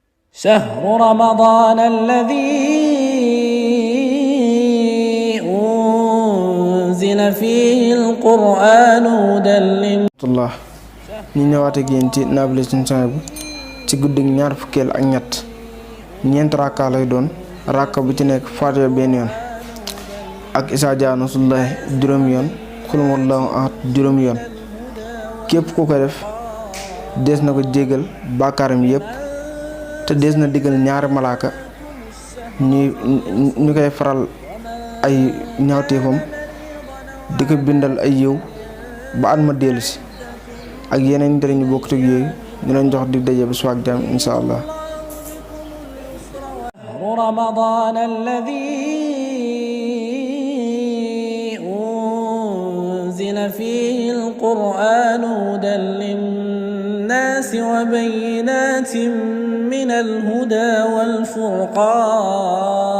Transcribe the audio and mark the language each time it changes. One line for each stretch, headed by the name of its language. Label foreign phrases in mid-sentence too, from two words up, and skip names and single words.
Arabic: شهر رمضان الذي أنزل فيه القرآن هدى
Wolof: الله ñi ñëwaat ak yéen ci naafila Sëriñ Suhaybu ci guddig ñaar fukkeel ak ñett ñeent rakka lay doon rakka bu ci nekk Faatiha benn yoon ak Izaa jaa nasrullaahi juróomi yoon Qul huwallaahu ahad juróomi yoon képp ku ko def dees na ko jégal bàkkaaram yépp te dees na digal ñaari malaaka ñu koy faral ay ñaawteefam di ko bindal ay yiw ba at ma dellusi ak yeneen njëriñ ñu bokk ak yooyu ñu leen jox dig daje ba suba ak jàmm
Arabic: إن شاء الله. رمضان الذي أنزل فيه القرآن هدى للناس وبينات من الهدى والفرقان